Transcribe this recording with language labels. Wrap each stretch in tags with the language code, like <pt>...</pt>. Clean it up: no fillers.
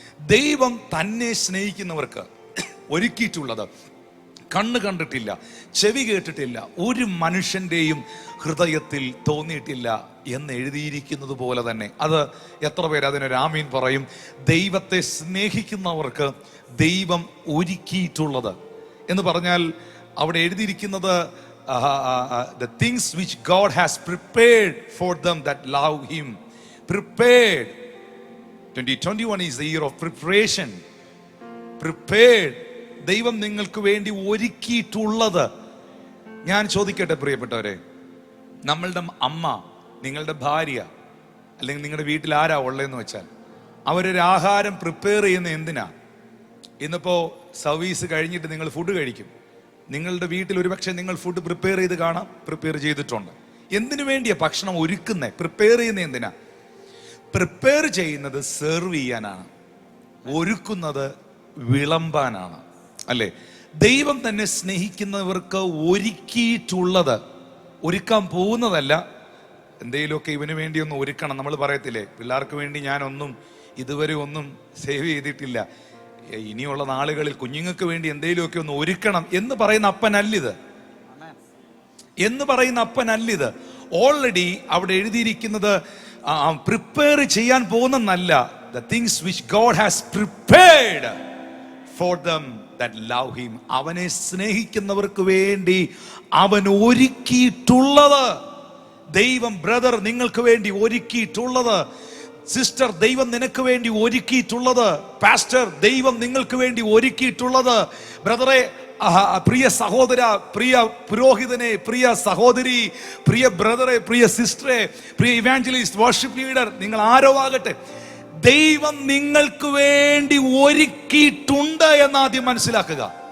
<ml>ദൈവം തന്നെ സ്നേഹിക്കുന്നവർക്ക് ഒരുക്കിയിട്ടുള്ളത് കണ്ണ് കണ്ടിട്ടില്ല, ചെവി കേട്ടിട്ടില്ല, ഒരു മനുഷ്യന്റെയും ഹൃദയത്തിൽ തോന്നിയിട്ടില്ല എന്ന് എഴുതിയിരിക്കുന്നത് പോലെ തന്നെ. അത് എത്ര പേര് അതിനൊരു ആമീൻ പറയും? ദൈവത്തെ സ്നേഹിക്കുന്നവർക്ക് ദൈവം ഒരുക്കിയിട്ടുള്ളത് എന്ന് പറഞ്ഞാൽ അവിടെ എഴുതിയിരിക്കുന്നത്</ml> <en>the things which God has prepared for them that love him. Prepared. 2021 is the year of preparation. Prepared.</en> <ml>ദൈവം നിങ്ങൾക്ക് വേണ്ടി ഒരുക്കിയിട്ടുള്ളത്. ഞാൻ ചോദിക്കട്ടെ പ്രിയപ്പെട്ടവരെ, നമ്മളുടെ അമ്മ, നിങ്ങളുടെ ഭാര്യ, അല്ലെങ്കിൽ നിങ്ങളുടെ വീട്ടിൽ ആരാ ഉള്ളതെന്ന് വെച്ചാൽ അവരൊരു ആഹാരം പ്രിപ്പയർ ചെയ്യുന്ന എന്തിനാ? ഇന്നിപ്പോ സർവീസ് കഴിഞ്ഞിട്ട് നിങ്ങൾ ഫുഡ് കഴിക്കും. നിങ്ങളുടെ വീട്ടിൽ ഒരുപക്ഷെ നിങ്ങൾ ഫുഡ് പ്രിപ്പയർ ചെയ്ത് കാണാം, പ്രിപ്പയർ ചെയ്തിട്ടുണ്ട്. എന്തിനു വേണ്ടിയാ ഭക്ഷണം ഒരുക്കുന്നത്? പ്രിപ്പയർ ചെയ്യുന്നത് എന്തിനാ? പ്രിപ്പയർ ചെയ്യുന്നത് സെർവ് ചെയ്യാനാണ്, ഒരുക്കുന്നത് വിളമ്പാനാണ്, അല്ലേ? ദൈവം തന്നെ സ്നേഹിക്കുന്നവർക്ക് ഒരുക്കിയിട്ടുള്ളത്, ഒരുക്കാൻ പോകുന്നതല്ല. എന്തെങ്കിലുമൊക്കെ ഇവന് വേണ്ടി ഒന്ന് ഒരുക്കണം. നമ്മൾ പറയത്തില്ലേ, പിള്ളേർക്ക് വേണ്ടി ഞാനൊന്നും ഇതുവരെ ഒന്നും സേവ് ചെയ്തിട്ടില്ല, ഇനിയുള്ള നാളുകളിൽ കുഞ്ഞുങ്ങൾക്ക് വേണ്ടി എന്തെങ്കിലുമൊക്കെ ഒന്ന് ഒരുക്കണം എന്ന് പറയുന്ന അപ്പനല്ലിത്, എന്ന് പറയുന്ന അപ്പനല്ലിത്. ഓൾറെഡി അവിടെ എഴുതിയിരിക്കുന്നത് പ്രിപ്പയർ ചെയ്യാൻ പോകുന്നല്ല.</ml> <en>The things which God has prepared for them that love him.</en> <ml>അവനെ സ്നേഹിക്കുന്നവർക്ക് വേണ്ടി അവൻ ഒരുക്കിയിട്ടുള്ളത്. ദൈവം ബ്രദർ നിങ്ങൾക്ക് വേണ്ടി ഒരുക്കിയിട്ടുള്ളത്. സിസ്റ്റർ, ദൈവം നിനക്ക് വേണ്ടി ഒരുക്കിയിട്ടുള്ളത്. പാസ്റ്റർ, ദൈവം നിങ്ങൾക്ക് വേണ്ടി ഒരുക്കിയിട്ടുള്ളത്. ബ്രദറെ, പ്രിയ സഹോദര, പ്രിയ പുരോഹിതനെ, പ്രിയ സഹോദരി, പ്രിയ ബ്രദറെ, പ്രിയ സിസ്റ്ററെ, പ്രിയ ഇവാഞ്ചലിസ്റ്റ്, വർഷിപ്പ് ലീഡർ, നിങ്ങൾ ആരോ ആകട്ടെ, ദൈവം നിങ്ങൾക്ക് വേണ്ടി ഒരുക്കിയിട്ടുണ്ട് എന്നാദ്യം മനസ്സിലാക്കുക.</ml>